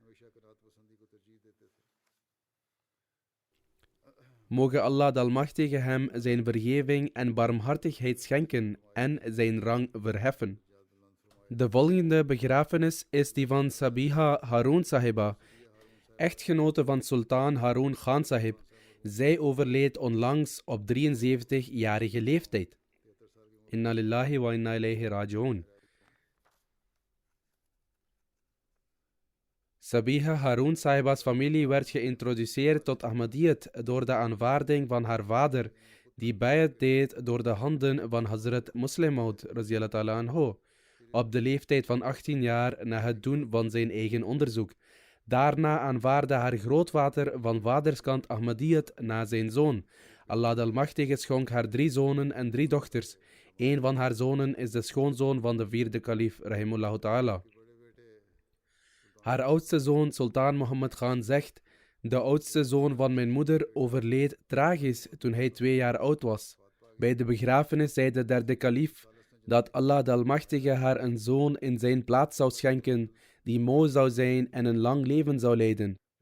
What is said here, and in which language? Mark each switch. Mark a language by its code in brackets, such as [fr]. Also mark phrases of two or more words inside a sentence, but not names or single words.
[nl] Moge Allah de Almachtige hem zijn vergeving en barmhartigheid schenken en zijn rang verheffen. De volgende begrafenis is die van Sabiha Harun Sahiba, echtgenote van Sultan Harun Khan Sahib. Zij overleed onlangs op 73-jarige leeftijd. [ar] إنا لله وإنا إليه راجعون. [nl] Sabiha Harun Sahiba's familie werd geïntroduceerd tot Ahmadiyyat door de aanvaarding van haar vader, die bayat deed door de handen van Hazrat Muslim Maud anhu, op de leeftijd van 18 jaar na het doen van zijn eigen onderzoek. Daarna aanvaardde haar grootvader van vaderskant Ahmadiyyat na zijn zoon. Allah de Almachtige schonk haar 3 zonen en 3 dochters. Een van haar zonen is de schoonzoon van de 4e kalif, [ar] رحمه الله تعالى. [nl] Haar oudste zoon, Sultan Muhammad Khan, zegt: de oudste zoon van mijn moeder overleed tragisch toen hij 2 jaar oud was. Bij de begrafenis zei de 3e kalif dat Allah de Almachtige haar een zoon in zijn plaats zou schenken, die mooi zou zijn en een lang leven zou leiden.